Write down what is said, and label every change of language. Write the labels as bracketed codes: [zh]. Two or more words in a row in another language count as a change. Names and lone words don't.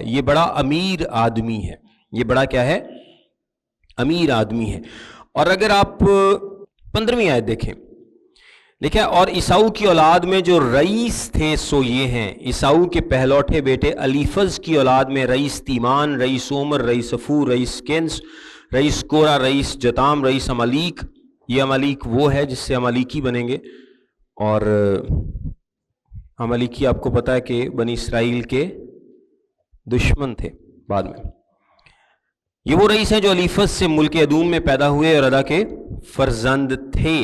[ur] یہ بڑا امیر آدمی ہے۔ یہ بڑا کیا ہے؟ امیر آدمی ہے۔ اور اگر آپ 15ویں آیت دیکھیں، دیکھیں، اور عیساؤ کی اولاد میں جو رئیس تھے سو یہ ہیں۔ عیساؤ کے پہلوٹے بیٹے الیفز کی اولاد میں رئیس تیمان، رئیس عمر، رئیس افور، رئیس کنس، رئیس کورا، رئیس جتام، رئیس عمالیق۔ یہ عمالیق وہ ہے جس سے عمالیقی بنیں گے، اور عمالیقی آپ کو پتا ہے کہ بنی اسرائیل کے دشمن تھے بعد میں۔ یہ وہ رئیس ہیں جو الیفز سے ملک ادوم میں پیدا ہوئے اور ادا کے فرزند تھے۔